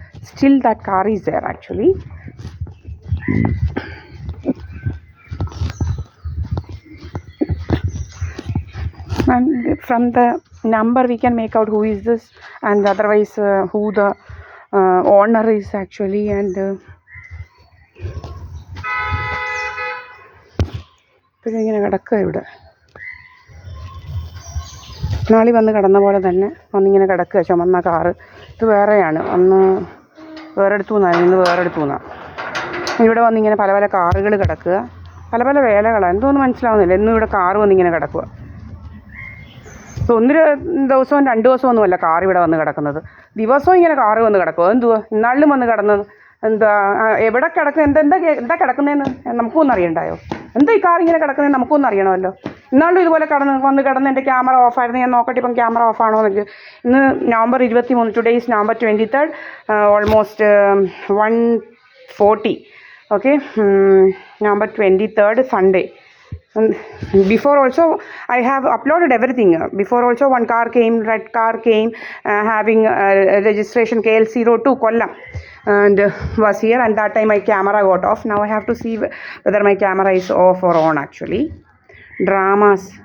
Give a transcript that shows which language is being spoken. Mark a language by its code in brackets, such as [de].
[en] Still that car is there actually. And from the number we can make out who is this, and otherwise who the owner is actually. And [ml] ഇങ്ങനെ കിടക്കുക ഇവിടെ. നാളി വന്ന് കിടന്ന പോലെ തന്നെ വന്നിങ്ങനെ കിടക്കുക. ചുമന്ന കാറ്. ഇത് വേറെയാണ്. അന്ന് വേറെ അടുത്തു നിന്നാണ്, ഇന്ന് വേറെ അടുത്തു നിന്നാണ്. ഇവിടെ വന്നിങ്ങനെ പല പല കാറുകൾ കിടക്കുക. പല പല വേലകളാണ്. എന്തോന്ന് മനസ്സിലാവുന്നില്ല. എന്നും ഇവിടെ കാറ് വന്നിങ്ങനെ കിടക്കുക. ഒന്ന് ദിവസവും 2 ദിവസമൊന്നുമല്ല കാർ ഇവിടെ വന്ന് കിടക്കുന്നത്. ദിവസവും ഇങ്ങനെ കാറ് വന്ന് കിടക്കുക. എന്തുവാ ഇന്നാളിലും വന്ന് കിടന്നത്? എന്താ എവിടെ കിടക്കുന്നത്? എന്താ കിടക്കുന്നതെന്ന് നമുക്കൊന്നും അറിയണ്ടായോ? എന്താ ഈ കാർ ഇങ്ങനെ കിടക്കുന്നതെന്ന് നമുക്കൊന്നും അറിയണമല്ലോ. ഇന്നാളും ഇതുപോലെ വന്ന് കിടന്ന് എൻ്റെ ക്യാമറ ഓഫായിരുന്നു. ഞാൻ നോക്കട്ടെ ഇപ്പം ക്യാമറ ഓഫാണോ എന്നൊക്കെ. ഇന്ന് [en] November 23. Today is November 23. Almost 1:40. Okay, November 23, Sunday. Before also I have uploaded everything. Before also one car came, red car came, having registration KL02 Kollam, and was here, and that time my camera got off. Now I have to see whether my camera is off or on actually. Dramas.